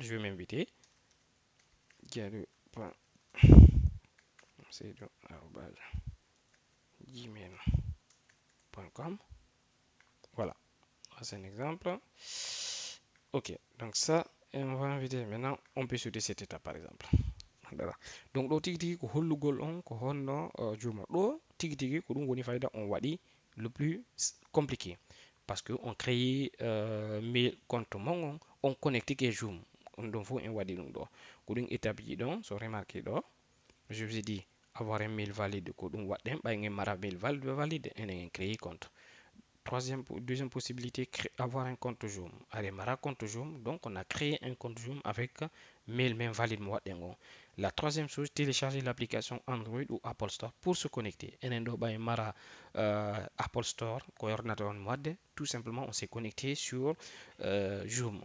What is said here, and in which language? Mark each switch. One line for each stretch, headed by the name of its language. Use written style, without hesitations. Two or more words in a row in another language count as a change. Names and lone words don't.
French: Je vais m'inviter. gmail.com. Voilà. C'est un exemple. Ok. Donc, ça, on va inviter. Maintenant, on peut sauter cette étape, par exemple. Voilà. Donc
Fula: ɗo tigi tigi ko hollugol on ko honno juma ɗo tigi tigi ko ɗum woni fayda on waɗi
French: le plus compliqué parce que on crée mail compte
Fula: mon
French: on connecte
Fula: ke zoom on ɗon fof en waɗi ɗum ɗo ko ɗum étape ji ɗon so remarqué ɗo
French: je vous ai dit avoir un mail valide
Fula: ko ɗum waɗɗen ɓaygen mara
French: mail valide
Fula: enen
French: créer compte. Deuxième possibilité, avoir un compte Zoom. Allez, Mara compte Zoom. Donc, on a créé un compte Zoom avec mail même valide. La troisième chose, télécharger l'application Android ou Apple Store pour se connecter. Mara Apple Store, tout simplement, on s'est connecté sur Zoom.